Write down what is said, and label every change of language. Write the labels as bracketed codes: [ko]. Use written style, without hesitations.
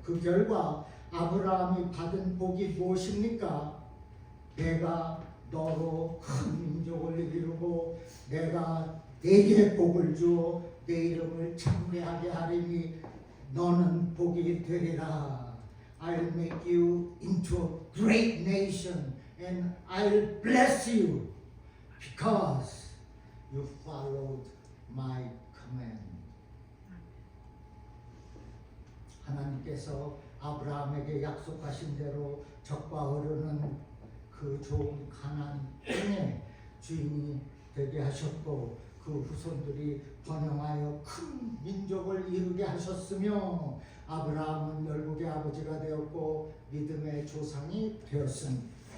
[ko] 그 결과 아브라함이 받은 복이 무엇입니까? 내가 너로 큰 민족을 이루고 내가 네게 복을 주어 내 이름을 창대하게 하리니 너는 복이 되리라. [en] I'll make you into a great nation and I'll bless you because you followed my command. [ko] 하나님께서 아브라함에게 약속하신 대로 적과 흐르는 그 좋은 가나안 땅의 주인이 되게 하셨고 그 후손들이 번영하여 큰 민족을 이루게 하셨으며 아브라함은 열국의 아버지가 되었고 믿음의 조상이 되었습니다.